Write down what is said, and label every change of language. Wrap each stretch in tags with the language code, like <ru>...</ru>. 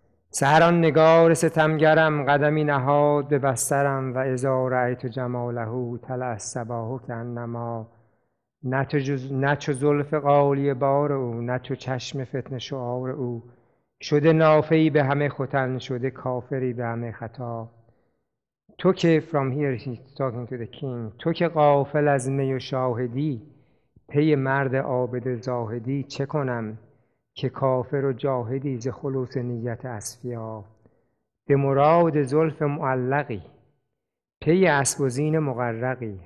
<fa>سحر آن نگار ستمگرم قدمی نهاد به بسترم،</fa> <ar>و اذا رأیت جماله طلع الصباح کانما.</ar> <fa>نه چو زلف غالیه بار او، نه چو چشم فتنه شعار او. شده نافه‌ای به همه ختن، شده کافری به همه خطا. تو که</fa> <en>from here he's talking to the king.</en> <fa>تو که غافل از می و شاهدی، پی مرد عابد زاهدی چه کنم؟ که کافر و جاهدی ز خلوص نیت اصفیا. به مراد زلف معلقی، پی اسب و زین مغرقی.</fa>